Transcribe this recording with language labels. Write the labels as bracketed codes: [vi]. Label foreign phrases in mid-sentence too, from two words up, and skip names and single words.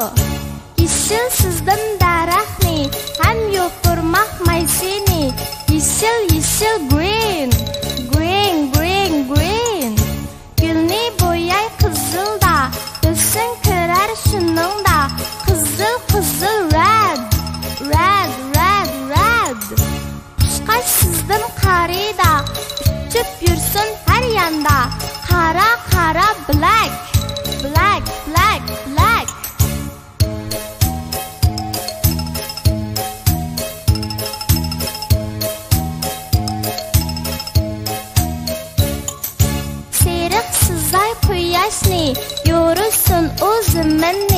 [uz] Yeşil sizdim daraxtni, ham yopirmoq maysini. Yeşil, [en] green, green, green, green. [uz] Gulni bo'yay qizilda, o'sin kirar shuningda. Qizil, [en] red, red, red, red. [uz] Qushqash sizdim qarida, uchib yursin har yanda. Qara, [en] black, black, black, black. [uz] Seriq sizay quyoshni, yo'rusun o'zimni.